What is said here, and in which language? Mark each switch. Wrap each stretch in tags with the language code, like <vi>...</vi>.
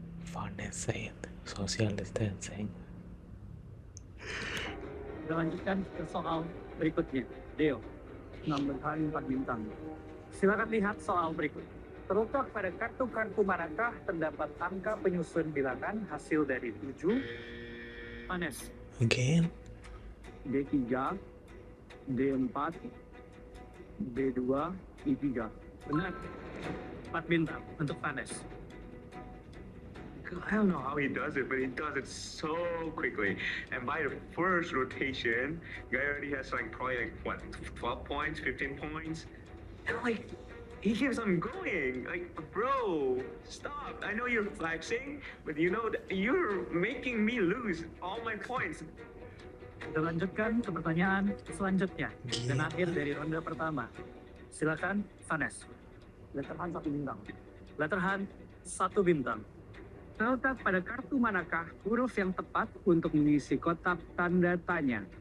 <en>Vanes said social distancing.</en> <id>Kita lanjutkan ke soal berikutnya. Deo, Number Hunt 4 bintang. silakan lihat soal berikut. Terletak pada kartu-kartu manakah terdapat angka penyusun bilangan hasil dari 7? Vanes,</id> <en>Again? D3, D4, B2, I3.</en> <id>benar. 4 bintang untuk Vanes.</id> <en>I don't know how he does it, but he does it so quickly. And by the first rotation, guy already has like probably like what, 12 points, 15 points, and like he keeps on going. Like, bro, stop! I know you're flexing, but you know that you're making me lose all my points.</en> <id>Kita lanjutkan ke pertanyaan selanjutnya dan akhir dari ronde pertama. Silakan Vanes. Letter Hunt 1 bintang. Letter Hunt 1 bintang. Terletak pada kartu manakah huruf yang tepat untuk mengisi kotak tanda tanya?</id>